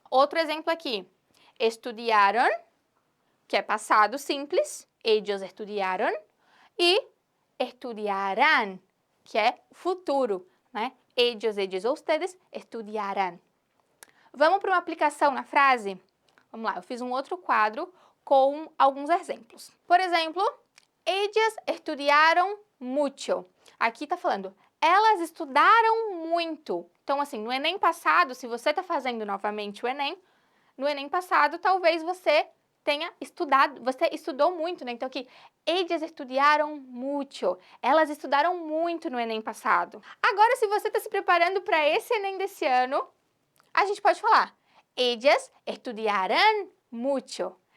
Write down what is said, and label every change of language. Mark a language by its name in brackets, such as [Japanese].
[Portuguese] Outro exemplo aqui, estudiaron, que é passado simples, [Spanish] ellos estudiaron, [Portuguese] e estudiarán, que é futuro, né? [Spanish] Ellos, ellas ou ustedes estudiarán. [Portuguese] Vamos para uma aplicação na frase? Vamos lá, eu fiz um outro quadro com alguns exemplos. Por exemplo, [Spanish] ellas estudiaron mucho. [Portuguese] Aqui está falando, elas estudaram muito. Então, assim, no Enem passado, se você está fazendo novamente o Enem, no Enem passado, talvez você tenha estudado, você estudou muito, né? Então aqui, [Spanish] ellas estudiaram mucho. [Portuguese] Elas estudaram muito no Enem passado. Agora, se você está se preparando para esse Enem desse ano, a gente pode falar, [Spanish] ellas estudiarán mucho.